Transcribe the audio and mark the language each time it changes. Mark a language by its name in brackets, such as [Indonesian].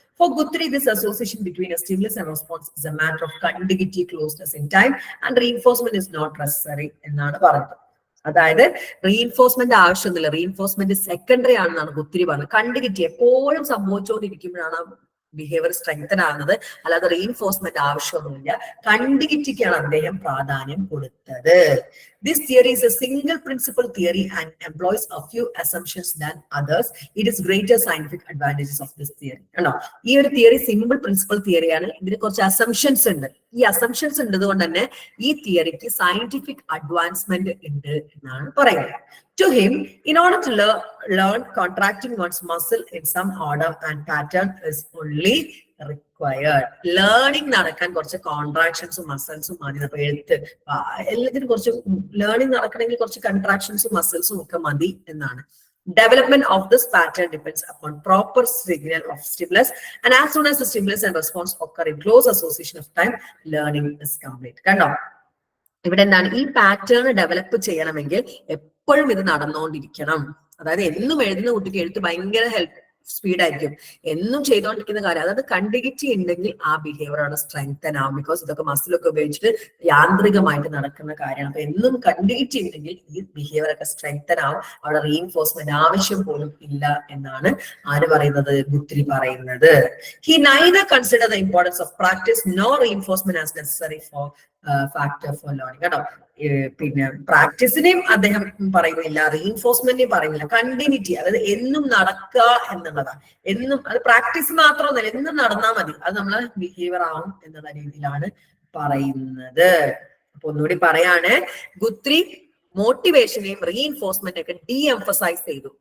[English] For Guthrie, this association between a stimulus and response is a matter of contiguity, closeness in time, and reinforcement is not necessary [Malayalam] എന്നാണ് പറയുന്നത്. അതായത് reinforcement ആവശ്യമൊന്നുമില്ല, reinforcement secondary ആണെന്നാണ് ഗുത്രി പറഞ്ഞത്. കണ്ടിഗിറ്റി എപ്പോഴും സംഭവിച്ചുകൊണ്ടിരിക്കുമ്പോഴാണ് behaviour strengthen ആകുന്നത്, അല്ലാതെ റീഇൻഫോഴ്സ്മെന്റ് ആവശ്യമൊന്നുമില്ല. കണ്ടിഗിറ്റിക്കാണ് അദ്ദേഹം പ്രാധാന്യം കൊടുത്തത്. [English] This theory is a single principle theory and employs a few assumptions than others. It is greater scientific advantages of this theory. [Malayalam] ആണോ, ഈ ഒരു തിയറി സിമ്പിൾ പ്രിൻസിപ്പൽ തിയറിയാണ്. ഇതിന് കുറച്ച് അസംഷൻസ് ഉണ്ട്. ഈ അസംഷൻസ് ഉള്ളത് കൊണ്ട് തന്നെ ഈ തിയറിക്ക് സയന്റിഫിക് അഡ്വാൻസ്മെന്റ് ഉണ്ട് എന്നാണ് പറയുന്നത്. [English] To him, in order to learn, contracting one's muscle in some order and pattern is only required. [Malayalam] Learning നടക്കാൻ കുറച്ച് കോൺട്രാക്ഷൻസും മസിൽസും മതി. അപ്പൊ എഴുത്ത് എല്ലാത്തിനും കുറച്ച് ലേണിംഗ് നടക്കണമെങ്കിൽ കുറച്ച് കൺട്രാക്ഷൻസും മസിൽസും ഒക്കെ മതി എന്നാണ്. [English] Development of this pattern depends upon proper signal of stimulus, and as soon as the stimulus and response occur in close association of time, learning is complete. [Malayalam] കണ്ടോ, ഇവിടെ എന്താണ്, ഈ പാറ്റേൺ ഡെവലപ്പ് ചെയ്യണമെങ്കിൽ എപ്പോഴും ഇത് നടന്നുകൊണ്ടിരിക്കണം. അതായത് എന്നും എഴുതുന്ന കുട്ടിക്ക് എഴുത്ത് ഭയങ്കര സ്പീഡായിരിക്കും, എന്നും ചെയ്തുകൊണ്ടിരിക്കുന്ന കാര്യം. അതായത് കണ്ടിഗിറ്റി ഉണ്ടെങ്കിൽ ആ ബിഹേവിയർ അവിടെ സ്ട്രെങ്തൻ ആവും. ബിക്കോസ് ഇതൊക്കെ മസിലൊക്കെ ഉപയോഗിച്ചിട്ട് യാന്ത്രികമായിട്ട് നടക്കുന്ന കാര്യമാണ്. അപ്പൊ എന്നും കണ്ടിഗിറ്റി ഉണ്ടെങ്കിൽ ഈ ബിഹേവിയർ ഒക്കെ സ്ട്രെങ്തൻ ആവും, അവിടെ റീഇൻഫോഴ്സ്മെന്റ് ആവശ്യം പോലും ഇല്ല എന്നാണ് ആര് പറയുന്നത്, ഗുത്രി പറയുന്നത്. [English] He neither considered the importance of practice nor reinforcement as necessary for factor for learning. [Malayalam] കേട്ടോ, പിന്നെ പ്രാക്ടീസിനെയും അദ്ദേഹം പറയുന്നില്ല, റീഇൻഫോഴ്സ്മെന്റിനെയും പറയുന്നില്ല. കണ്ടിന്യൂറ്റി, അതായത് എന്നും നടക്കുക എന്നുള്ളതാണ്. എന്നും അത് പ്രാക്ടീസ് മാത്രമൊന്നുമല്ല, എന്നും നടന്നാൽ മതി, അത് നമ്മളെ ബിഹേവിയർ ആവും എന്നുള്ള രീതിയിലാണ് പറയുന്നത്. അപ്പൊ ഒന്നുകൂടി പറയാണ്, ഗുത്രി മോട്ടിവേഷനെയും റീഇൻഫോഴ്സ്മെന്റ് ഒക്കെ ഡി എംഫസൈസ് ചെയ്തു.